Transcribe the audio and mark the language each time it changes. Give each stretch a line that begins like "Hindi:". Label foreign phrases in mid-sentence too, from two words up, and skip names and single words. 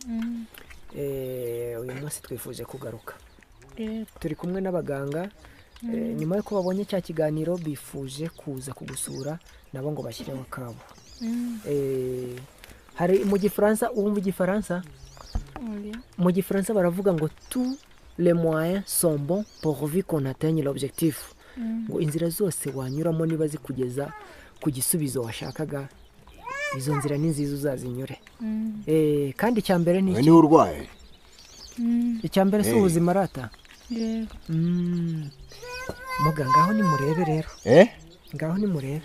Kinyarwanda: Uyu munsi twifuje kugaruka. Turi kumwe n'abaganga. Nyuma yuko babonye cya kiganiro bifuje kuza kugusura nabo ngo bashyireho kabo. Hari mu Gifaransa, uwumva Igifaransa? Mu Gifaransa baravuga ngo
French: tous les moyens sont bons pourvu qu'on atteigne l'objectif.
Kinyarwanda: Ngo inzira zose wanyuramo niba zikugeza ku gisubizo washakaga, izo nzira ni nziza uzazinyure. Kandi icyambere ni iki? Ni urwaye. Icyambere si ubuzima rata. muga ngaho nimurebe rero ngaho nimurebe